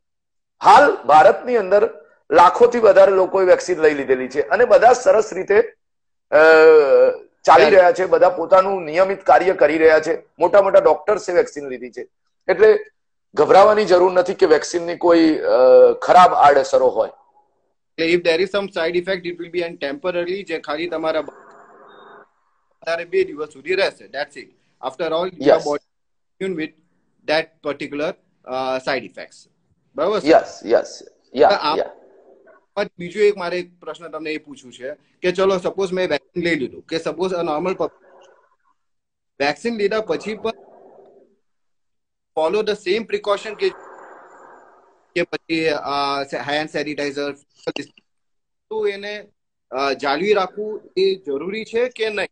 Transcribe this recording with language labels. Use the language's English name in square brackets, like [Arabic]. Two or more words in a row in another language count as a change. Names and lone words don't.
[Gujarati] હાલ ભારતની અંદર લાખોથી વધારે લોકોએ વેક્સિન લઈ લીધેલી છે અને બધા સરસ રીતે ચાલી રહ્યા છે. બધા પોતાનું નિયમિત કાર્ય કરી રહ્યા છે. મોટા મોટા ડોક્ટર્સે વેક્સિન લીધી છે. એટલે ગભરાવાની જરૂર નથી કે વેક્સિનની કોઈ ખરાબ આડઅસરો હોય. [English] if there is some side effect, it will be temporary, [Gujarati] જે ખાલી તમારા 2 દિવસ સુધી રહેશે, [English] that's it. After all, your body immune with that particular side effects. [Gujarati] બરાબર? યસ. બીજું એક મારે એક પ્રશ્ન તમને એ પૂછવું છે કે ચલો સપોઝ મેં વેક્સિન લઈ લીધું, કે સપોઝ [English] normal vaccine [Gujarati] લીધા પછી પણ [English] follow the same precaution [Gujarati] કે પછી [English] hand sanitizer, [Gujarati] તો એને જાળવી રાખવું એ જરૂરી છે કે નહીં?